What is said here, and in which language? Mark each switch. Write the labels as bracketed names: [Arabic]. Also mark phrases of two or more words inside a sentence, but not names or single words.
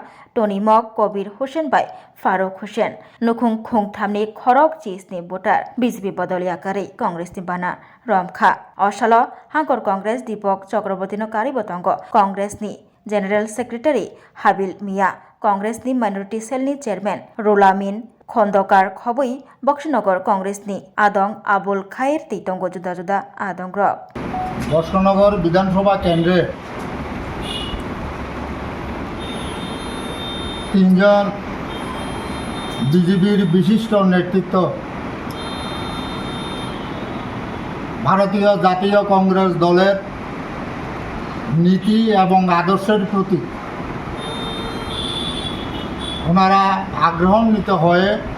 [Kok Borok] Tony Mok Kobir Hussein bai Faruk Hussein nukhung khungthamni khorok chisni voter BJP bodol yakari Congress ni bana romkha osalo hangkor Congress Deepak Chakraborty no karibotango Congress ni [English] General Secretary [Kok Borok] Habil Mia Congress ni [English] Minority Cell [Kok Borok] ni Chairman Rolamin Khondokar khoboi Bokshnagar Congress ni Adong Abul Khair titongo juda juda adong rok [Bangla] বক্সনগর বিধানসভা কেন্দ্রে তিনজন বিজেপির বিশিষ্ট নেতৃত্ব ভারতীয় জাতীয় কংগ্রেস দলের নীতি এবং আদর্শের প্রতি ওনারা আগ্রহান্বিত হয়ে